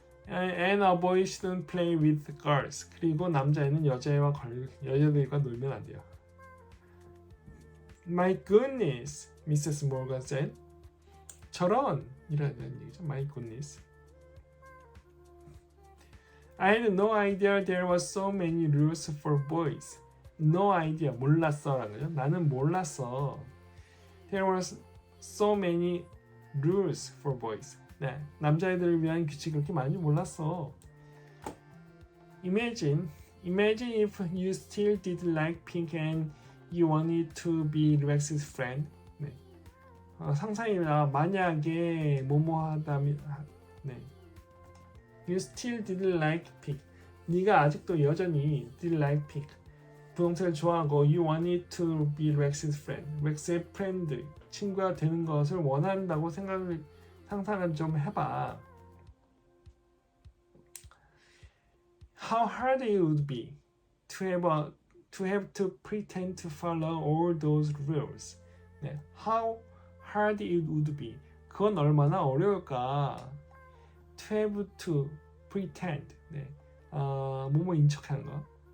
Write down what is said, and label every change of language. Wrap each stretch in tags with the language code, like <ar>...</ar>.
<en>And a boy shouldn't play with girls.</en> <ko>그리고 남자애는 여자들과 놀면 안 돼요.</ko> <en>My goodness, Mrs. Morgan said.</en> <ko>저런 이라는 얘기죠.</ko> <en>My goodness. I had no idea there were so many rules for boys. No idea,</en> <ko>몰랐어라는 거죠. 나는 몰랐어.</ko> <en>There were so many rules for boys.</en> <ko>네, 남자애들을 위한 규칙이 그렇게 많은지 몰랐어.</ko> <en>Imagine if you still did like pink and you wanted to be Rex's friend.</en> <ko>네, 상상이나 만약에 뭐뭐하다면, 네,</ko> <en>you still did like pink.</en> <ko>네가 아직도 여전히</ko> <en>did like pink.</en> <ko>분홍색을 좋아하고</ko> <en>you wanted to be Rex's friend.</en> <ko>렉스의 프렌드, 친구가 되는 것을 원한다고 상상을 좀 해봐.</ko> <en>How hard it would be to have to pretend to follow all those rules. 네, how hard it would be.</en> <ko>그건 얼마나 어려울까.</ko> <en>To have to pretend.</en> <ko>네, 뭐뭐 인척하는 거.</ko>